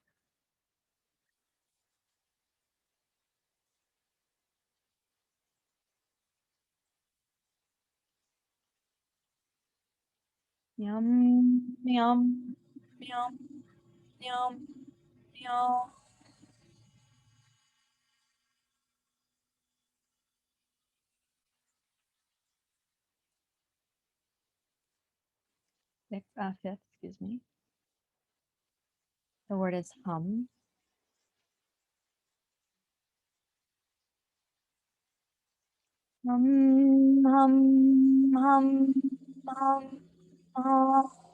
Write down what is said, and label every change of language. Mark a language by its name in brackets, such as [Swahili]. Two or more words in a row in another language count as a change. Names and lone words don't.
[English] Yum, yum, yum, yum, yum. Fifth, excuse me. The word is hum. Hum, hum, hum, hum, hum.